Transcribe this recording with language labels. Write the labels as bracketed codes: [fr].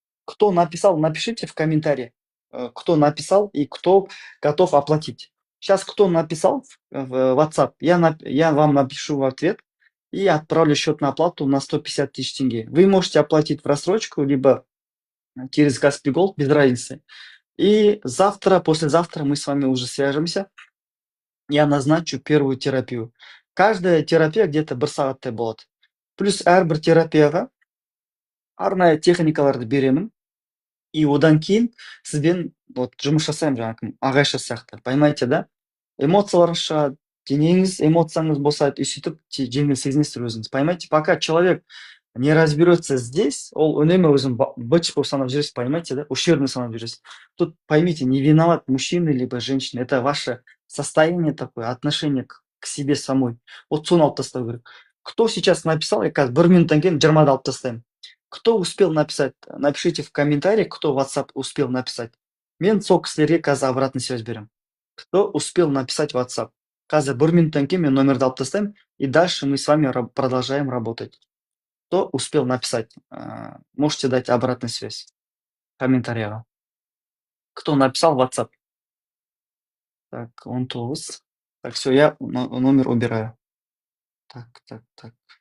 [ru] Кто написал, напишите в комментариях, кто написал и кто готов оплатить. Сейчас кто написал в WhatsApp, я вам напишу в ответ и отправлю счет на оплату на 150 тысяч тенге. Вы можете оплатить в рассрочку, либо через Каспий Голд, без разницы. И завтра, послезавтра мы с вами уже свяжемся. Я назначу первую терапию. Каждая терапия где-то [kk] бір сағаттай болады. Плюс әрбір терапияға арнайы техникаларды беремін. И одан кейін сізбен вот жұмыс жасаймын жаңағы ағайша сияқты. [ru] Понимаете, да? [kk] Эмоцияларыңыз шығады, денеңіз, эмоцияңыз босайды, и сөйтіп жеңіл сезінесіздер өзіңіз. [ru] Понимаете, пока человек не разберется здесь, [kk] ол үнемі өзін быч болып санап жүресіз, [ru] понимаете, да? Ущербный санап жүресіз. Тут поймите, не виноват мужчина либо женщина, это ваше состояние такое, отношение к себе самой. [kk] Вот соны алып тастау керек. [ru] Кто сейчас написал, я [kk] қазір 1 минуттан кейін 20-ды алып тастаймын. [ru] Кто успел написать, напишите в комментариях, кто в WhatsApp успел написать. [kk] Мен сол кісілерге қазір [ru] обратный связь [kk] беремін. [ru] Кто успел написать в WhatsApp. [kk] Қазір 1 минуттан кейін мен номерді алып тастаймын, [ru] и дальше мы с вами продолжаем работать. Кто успел написать, можете дать обратную связь в комментариях. Кто написал в WhatsApp? Так, он тоз. Так, все, я номер убираю. Так. Так.